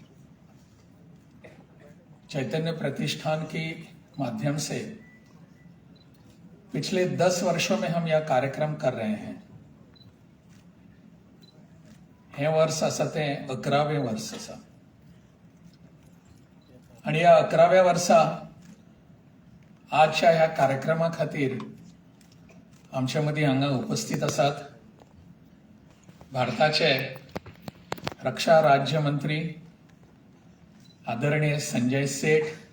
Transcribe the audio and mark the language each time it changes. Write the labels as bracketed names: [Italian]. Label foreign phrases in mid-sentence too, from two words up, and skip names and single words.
[Hindi] चैतन्य प्रतिष्ठान के माध्यम से पिछले 10 वर्षों में हम यह कार्यक्रम कर रहे हैं। [Konkani] हे वर्ष असं ते 11वें वर्ष असा आणि या 11व्या वर्षा आजच्या ह्या कार्यक्रमा खातीर आमच्यामध्ये हांगा उपस्थित आसात भारताचे रक्षा राज्य मंत्री आदरणीय संजय सेठ,